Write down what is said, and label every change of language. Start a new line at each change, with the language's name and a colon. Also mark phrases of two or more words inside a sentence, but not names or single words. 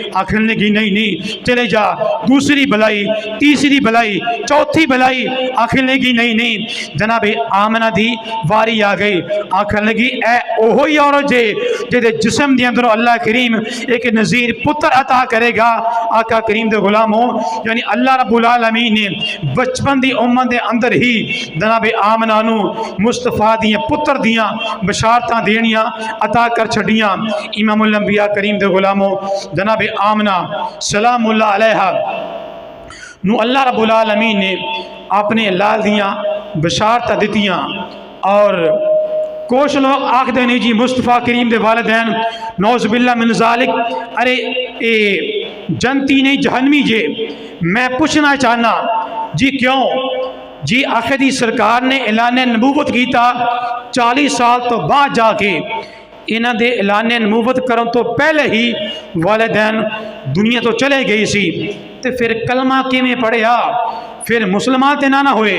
Punjabi: آکھن لگی نہیں نہیں چلے جا، دوسری بلائی، تیسری بلائی، چوتھی بلائی، آکھن لگی نہیں نہیں. جناب آمنہ دی واری آ گئی. آکھن لگی اے اوہو ہی عورت جے جیہدے جسم دے اندروں اللہ کریم اک نذیر پتر عطا کرے گا. آقا کریم دے غلاموں، یعنی
Arabic: الله رب العالمين
Punjabi: نے بچپن دی عمر دے اندر ہی جناب آمنہ نوں مصطفیٰ دیاں پتر دیاں بشارتاں دینیاں عطا کر چھڈیاں.
Arabic: إمام الأنبياء
Punjabi: کریم دے غلاموں، جناب آمنہ
Arabic: سلام الله عليها
Punjabi: نوں
Arabic: الله رب العالمين
Punjabi: نے اپنے لال دیاں بشارتاں دتیاں. اور کجھ لوگ آکھدے نہیں جی مصطفیٰ کریم دے والدین
Arabic: نعوذ بالله من ذلك,
Punjabi: اوئے اے جنتی نہیں جہنمی جے. میں پچھنا چاہنا جی کیوں جی، آخر دی سرکار نے اعلان نبوت کیتا 40 سال توں بعد جا کے، اینہاں دے اعلان نبوت کرن توں پہلے ہی والدین دنیا توں چلے گئے سی، تو فیر کلمہ کیویں پڑھیا، فیر مسلمان تے نہ ہوئے.